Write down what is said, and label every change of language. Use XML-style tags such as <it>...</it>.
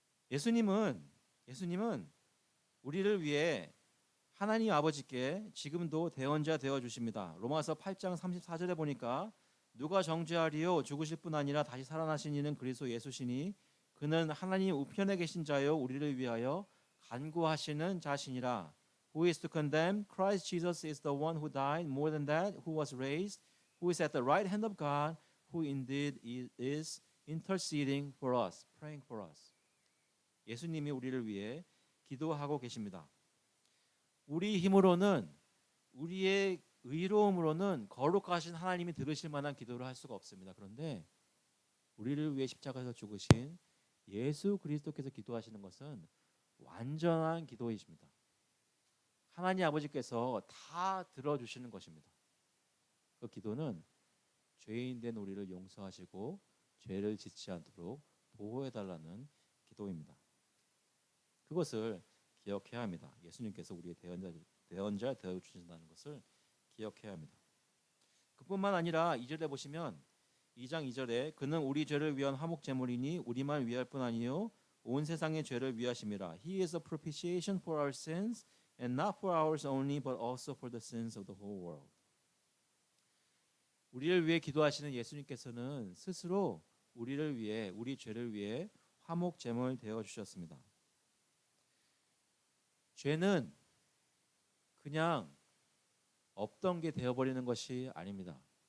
<ko>예수님은 우리를 위해 하나님 아버지께 지금도 대언자 되어 주십니다. 로마서 8장 34절에 보니까 누가 정죄하리요 죽으실 뿐 아니라 다시 살아나신 이는 그리스도 예수시니 그는 하나님 우편에 계신 자요 우리를 위하여 간구하시는 자시니라.</ko> <en>Who is to condemn? Christ Jesus is the one who died, more than that, who was raised, who is at the right hand of God, who indeed is interceding for us, praying for us.</en> <ko>예수님이 우리를 위해 기도하고 계십니다. 우리 힘으로는 우리의 의로움으로는 거룩하신 하나님이 들으실 만한 기도를 할 수가 없습니다. 그런데 우리를 위해 십자가에서 죽으신 예수 그리스도께서 기도하시는 것은 완전한 기도이십니다. 하나님 아버지께서 다 들어주시는 것입니다. 그 기도는 죄인 된 우리를 용서하시고 죄를 짓지 않도록 보호해달라는 기도입니다. 그것을 기억해야 합니다. 예수님께서 우리의 대언자 되어 주신다는 것을 기억해야 합니다. 그뿐만 아니라 2절에 보시면 2장 2절에 그는 우리 죄를 위한 화목 제물이니 우리만 위할 뿐 아니요 온 세상의 죄를 위하심이라.</ko> <en>He is a propitiation for our sins and not for ours only but also for the sins of the whole world.</en> <ko>우리를 위해 기도하시는 예수님께서는 스스로 우리를 위해 우리 죄를 위해 화목 제물 되어 주셨습니다. 죄는 그냥 없던 게 되어버리는 것이 아닙니다.</ko>